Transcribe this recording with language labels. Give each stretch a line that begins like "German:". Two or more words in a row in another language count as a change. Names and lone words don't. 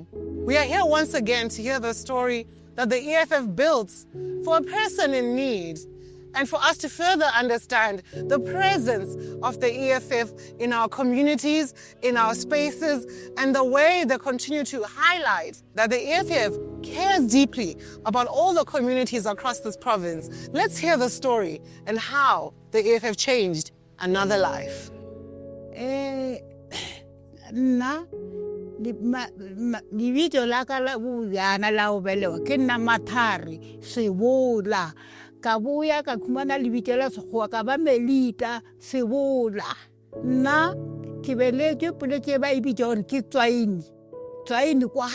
English: We are here once again to hear the story that the EFF built for a person in need, and for us to further understand the presence of the EFF in our communities, in our spaces, and the way they continue to highlight that the EFF cares deeply about all the communities across this province. Let's hear the story and how the EFF changed another life.
Southern Sotho: Libitso la ka la bojana la ho belewa ke nna Mathari Sebola ka boya ka khumana libitso la sekgowa ka ba Melita Sebola nna ke beletswe poleke ba ibitsa hore ke tswaini kwa